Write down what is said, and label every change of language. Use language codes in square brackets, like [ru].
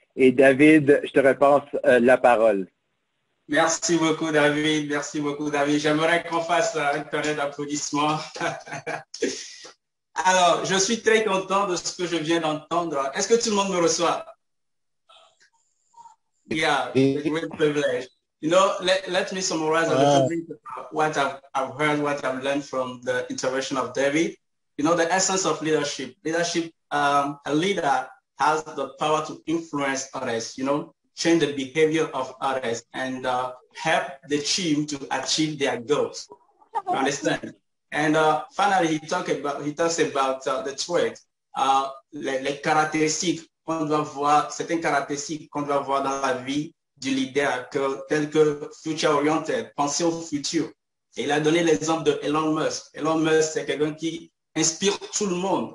[fr] Et David, je te repasse la parole. Merci beaucoup, David. Merci beaucoup, David. J'aimerais qu'on fasse une période d'applaudissements. Alors, je suis très content de ce que je viens d'entendre. Est-ce que tout le monde me reçoit? [en] Yeah, it's a great privilege. You know, let me summarize a little bit what I've heard, what I've learned from the intervention of David. You know, the essence of leadership. Leadership, a leader has the power to influence others, you know, change the behavior of others and help the team to achieve their goals. You understand? And finally, he talks about the traits, [fr] les caractéristiques qu'on doit voir, certaines caractéristiques qu'on doit voir dans la vie du leader, telles que future-oriented, penser au futur. Et il a donné l'exemple de Elon Musk. Elon Musk, c'est quelqu'un qui inspire tout le monde.